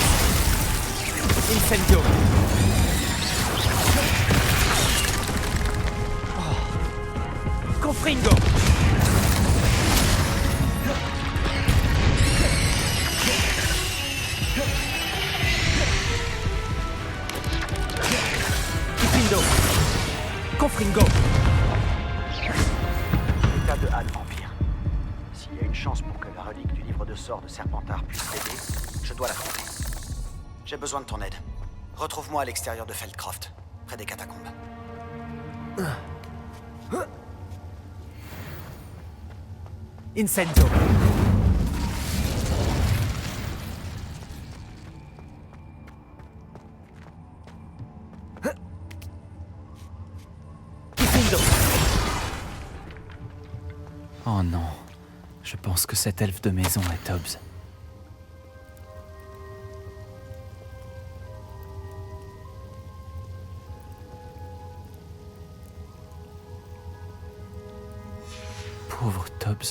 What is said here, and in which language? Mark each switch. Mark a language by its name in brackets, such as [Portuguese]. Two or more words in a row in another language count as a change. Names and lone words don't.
[French] Incendio. Confringo. Diffindo. Confringo. État de Hades Vampire. S'il y a une chance pour que la relique du livre de sorts de Serpentard puisse l'aider, je dois la trouver. J'ai besoin de ton aide. Retrouve-moi à l'extérieur de Feldcroft, près des catacombes. Incendio. Diffindo. Oh non. Je pense que cet elfe de maison est Tubbs. Pauvre Tubbs.